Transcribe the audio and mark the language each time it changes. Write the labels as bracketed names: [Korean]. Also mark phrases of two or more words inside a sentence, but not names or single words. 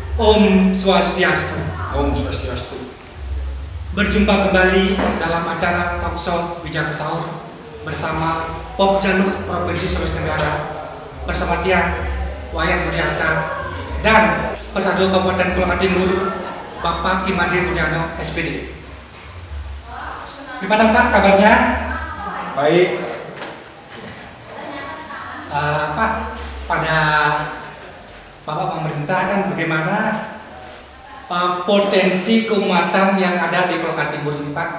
[Sanskrit] Om Swastiastu. Om Swastiastu. [Indonesian] Berjumpa kembali dalam acara Talkshow Bijak Sahur bersama Pop Jalur Provinsi Sulawesi Tenggara bersama Tiang Wayan Budiarta dan Persado Kabupaten Kolaka Timur Bapak Imadi Budiano SPD. Gimana Pak kabarnya? Baik. Pak, pada Bapak pemerintah kan bagaimana potensi keumatan yang ada di Kolaka Timur ini Pak?